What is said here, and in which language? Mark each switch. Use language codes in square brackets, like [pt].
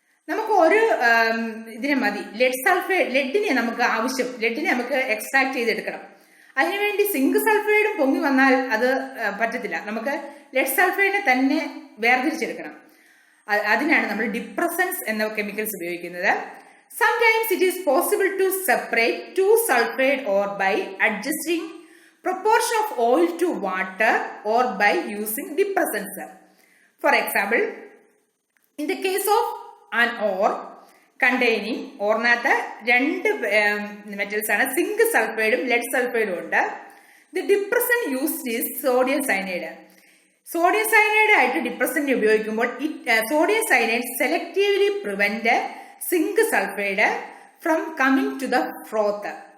[ml] നമുക്ക് ഒരു ഇതിനെ മതി. ലെഡിനെ നമുക്ക് ആവശ്യം, ലെഡിനെ നമുക്ക് എക്സ്ട്രാക്ട് ചെയ്തെടുക്കണം. അതിനുവേണ്ടി സിങ്ക് സൾഫൈഡും പൊങ്ങി വന്നാൽ അത് പറ്റത്തില്ല. നമുക്ക് ലെഡ് സൾഫൈഡിനെ തന്നെ വേർതിരിച്ചെടുക്കണം. അതിനാണ് നമ്മൾ ഡിപ്രസൻസ് എന്ന കെമിക്കൽസ് ഉപയോഗിക്കുന്നത്. [en] Sometimes it is possible to separate two sulfide ore by adjusting proportion of oil to water or by using depressants. For example, in the case of an ore containing [ml] ഓറിനകത്ത് രണ്ട് metals ആണ്, zinc സൾഫൈഡും lead സൾഫൈഡും ഉണ്ട്. [en] The depressant used is sodium cyanide. Sodium cyanide [ml] ആയിട്ട് depressant ഉപയോഗിക്കുമ്പോൾ [en] Sodium cyanide selectively prevent zinc sulphide from coming to the froth.